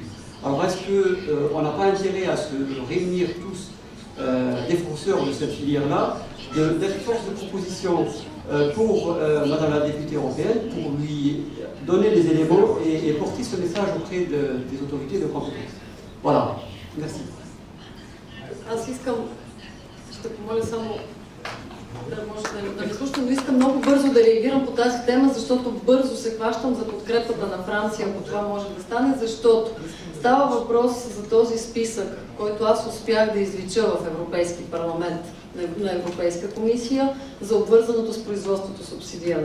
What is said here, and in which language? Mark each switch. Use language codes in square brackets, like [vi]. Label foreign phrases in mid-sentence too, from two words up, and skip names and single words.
[fr] Alors est-ce qu'on n'a pas intérêt à se réunir tous défenseurs de cette filière-là, d'être force de proposition pour Madame la députée européenne, pour lui donner les éléments et porter ce message auprès des autorités de compétence. Voilà, merci. [bg] Аз искам, ще помоля само да може да ме слушате, но искам много бързо да реагирам по тази тема, защото бързо се хващам за подкрепата на Франция, ако това може да стане, защото става въпрос за този списък, който аз успях да извлича в Европейски парламент на Европейска комисия за обвързаното с производството субсидиране.